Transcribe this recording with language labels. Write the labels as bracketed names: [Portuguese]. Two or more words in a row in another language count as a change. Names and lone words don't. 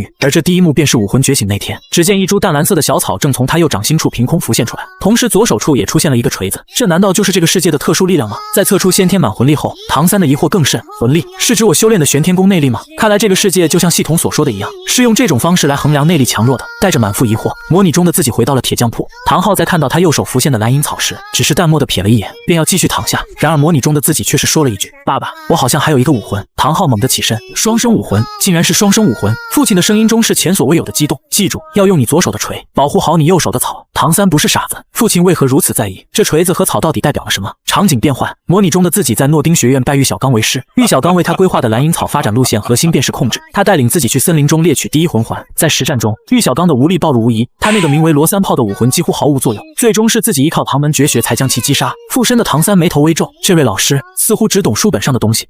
[Chinese] 而這第一幕便是武魂覺醒那天，只見一株淡藍色的小草正從他右掌心處憑空浮現出來，同時左手處也出現了一個錘子，這難道就是這個世界的特殊力量嗎？在測出先天滿魂力後，唐三的疑惑更甚，魂力是指我修煉的玄天宮內力嗎？看來這個世界就像系統所說的一樣，是用這種方式來衡量內力強弱的。帶着滿腹疑惑，模擬中的自己回到了鐵匠鋪。唐昊在看到他右手浮現的藍銀草時，只是淡漠地瞥了一眼，便要繼續躺下。然而模擬中的自己卻是說了一句：“爸爸，我好像還有一個武魂。” 唐昊猛地起身，雙生武魂，竟然是雙生武魂！父親的聲音中是前所未有的激動。記住，要用你左手的錘保護好你右手的草。唐三不是傻子，父親為何如此在意這錘子和草到底代表了什麼？場景變換，模擬中的自己在諾丁學院拜玉小剛為師，玉小剛為他規劃的藍銀草發展路線核心便是控制，他帶領自己去森林中獵取第一魂環。在實戰中，玉小剛的无力暴露無遺，他那個名為羅三炮的武魂幾乎毫無作用，最終是自己依靠唐门絕學才將其擊殺。附身的唐三眉頭微皺，這位老師似乎只懂書本上的東西。